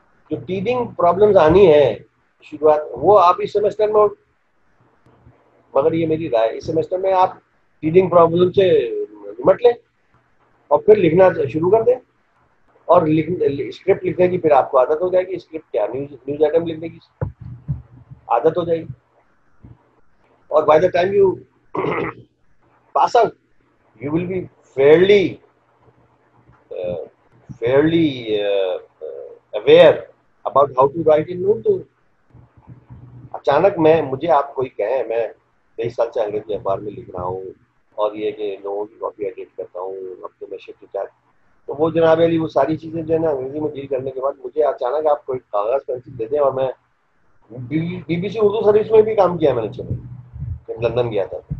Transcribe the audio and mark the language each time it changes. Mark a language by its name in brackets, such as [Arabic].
[Urdu] جو teething problems آنی ہے شروعات، وہ آپ اس سیمسٹر میں، مگر یہ میری رائے، اس سیمسٹر میں آپ ٹیدنگ پرابلم سے نمٹ لیں اور پھر لکھنا شروع کر دیں. اور اسکرپٹ لکھنے کی پھر آپ کو عادت ہو جائے گی. اسکرپٹ کیا، نیوز آئٹم لکھنے کی عادت ہو جائے گی. [English] اور by the time you pass out, you will be fairly fairly aware about how to write in Urdu. [Urdu] اچانک مجھے آپ کوئی کہیں میں 23 سال سے انگریزی اخبار میں لکھ رہا ہوں اور یہ کہ لوگوں کی کاپی ایڈٹ کرتا ہوں ہفتے میں شفٹ چارج، تو وہ جناب علی وہ ساری چیزیں جو ہے نا انگریزی میں ڈیل کرنے کے بعد مجھے اچانک آپ کوئی کاغذ پینسل دے دیں، اور میں be B C Urdu service میں بھی کام کیا میں نے چلو جب لندن گیا تھا،